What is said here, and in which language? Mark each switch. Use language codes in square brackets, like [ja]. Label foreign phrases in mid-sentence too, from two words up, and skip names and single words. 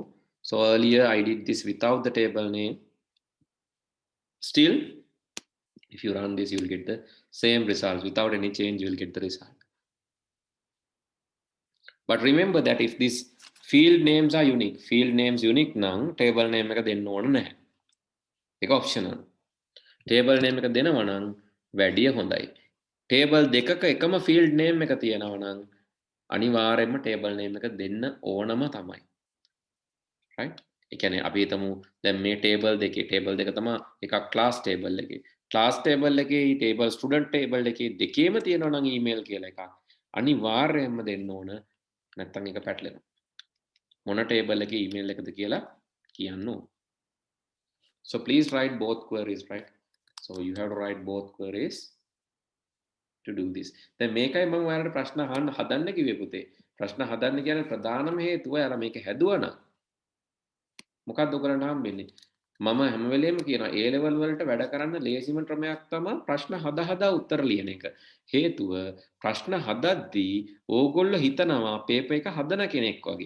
[en] So earlier I did this without the table name. Still, if you run this, you will get the same results. Without any change, you will get the result. But remember that if these field names are unique, now table name [si] එක දෙන්න ඕන නැහැ. ඒක optional. [en] Table name [si] එක දෙනවා නම් වැඩිය හොඳයි. Table දෙකක එකම [en] field name [si] එක තියෙනවා නම් අනිවාර්යයෙන්ම [en] table name [si] එක දෙන්න ඕනම තමයි. Right? ඒ කියන්නේ අපි හිතමු දැන් මේ table දෙක තමයි එකක් [en] class table [si] එකේ. [en] class table [si] එකේ table [en] student table [si] එකේ දෙකේම තියෙනවා නම් email කියලා එකක්. අනිවාර්යයෙන්ම දෙන්න ඕන. නැත්තම් ඒක පැටලෙනවා. මොන table එකේ email එකද කියලා කියන්න ඕන. [en] So please write both queries, right? So you have to write both queries to do this. [si] දැන් මේකයි මම ඔයාලට ප්‍රශ්න අහන්න හදන්න කිව්වේ පුතේ. ප්‍රශ්න හදන්න කියන ප්‍රධානම හේතුව ඔයාලා මේක හැදුවා නම් මොකක්ද ඔයගලන්ට හම්බෙන්නේ? මම හැම වෙලේම කියනවා A level වලට වැඩ කරන්න ලේසිම ක්‍රමයක් තමයි ප්‍රශ්න හදා උත්තර ලියන එක. හේතුව ප්‍රශ්න හදද්දී ඕගොල්ලෝ හිතනවා පේපර් එක හදන කෙනෙක් වගේ.